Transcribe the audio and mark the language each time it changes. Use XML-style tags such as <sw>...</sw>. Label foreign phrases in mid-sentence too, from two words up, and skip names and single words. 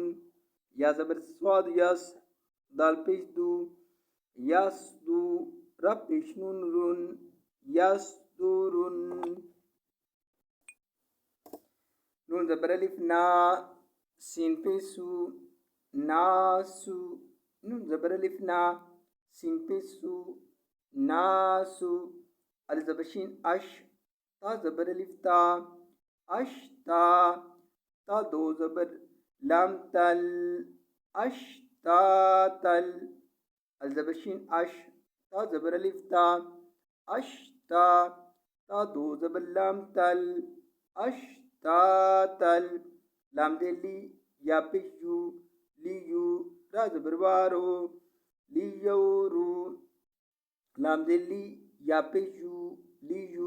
<ur>یا زبر صاد یص دال پیش دو یص دو. را پیش نون رن یص دورن. نون زبر الف نا سین پیشو ناسو. نون زبر الف نا سین پیشو ناسو. ال زبر شین اش تا زبر الف تا اشتا. تا دو زبر لام تل اشتا تل. ال زبر شین اش تا زبر الف تا اشتا. تا دو زبر لام تل اشتا تل. لام دے لی یا پیشو لیو. را زبر وارو لیورو. لام دے لی یا پیشو لیو.</ur>